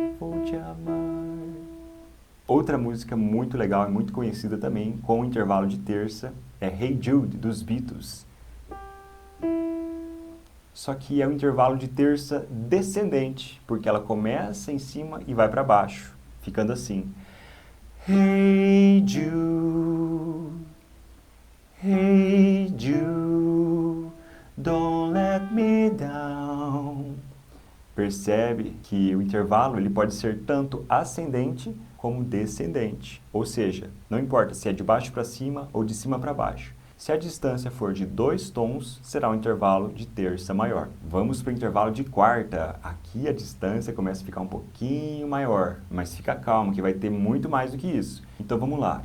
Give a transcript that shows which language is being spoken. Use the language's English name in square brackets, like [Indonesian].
[Portuguese] Vou te amar. Outra música muito legal e muito conhecida também, com intervalo de terça, é Hey Jude, dos Beatles. Só que é um intervalo de terça descendente, porque ela começa em cima e vai para baixo, ficando assim. [English] Hey Jude, hey Jude, don't let me down. [Portuguese] Percebe que o intervalo ele pode ser tanto ascendente como descendente. Ou seja, não importa se é de baixo para cima ou de cima para baixo. Se a distância for de 2 tons, será um intervalo de terça maior. Vamos para o intervalo de quarta. Aqui a distância começa a ficar um pouquinho maior, mas fica calmo que vai ter muito mais do que isso. Então vamos lá.